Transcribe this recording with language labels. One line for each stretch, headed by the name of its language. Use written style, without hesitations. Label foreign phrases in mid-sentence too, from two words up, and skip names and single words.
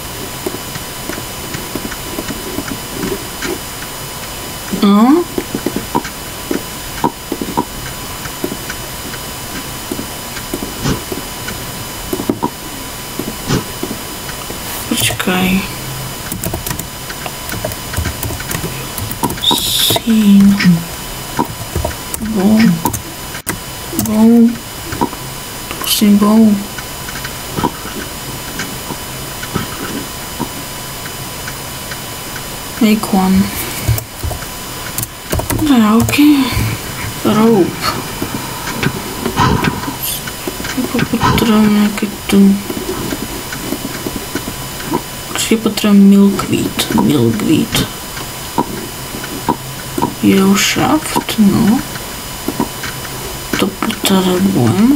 Slovak: No. Počkaj. Scene. Bow. Prosím, bow.
English: Make one. No, okay. Rope.
Slovak: Potrebujem nejaké tu. Určite potrebujem milkweed. U-shaft, no. To potrebujem.